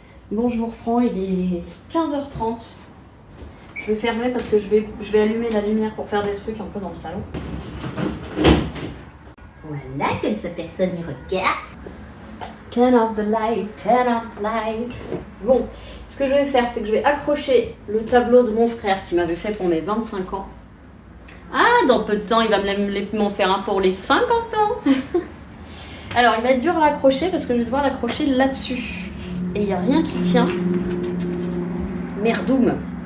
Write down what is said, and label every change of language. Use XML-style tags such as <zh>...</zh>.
<fr>Bon, je vous reprends, il est 15h30. Je vais fermer parce que je vais allumer la lumière pour faire des trucs un peu dans le salon. Voilà, comme ça personne n'y regarde.</fr> <en>Turn off the light, turn off the light.</en> <fr>Bon, ce que je vais faire, c'est que je vais accrocher le tableau de mon frère qui m'avait fait pour mes 25 ans. Ah, dans peu de temps, il va m'en faire un pour les 50 ans. Alors, il va être dur à l'accrocher parce que je vais devoir l'accrocher là-dessus. Et il n'y a rien qui tient. Merdoum.</fr>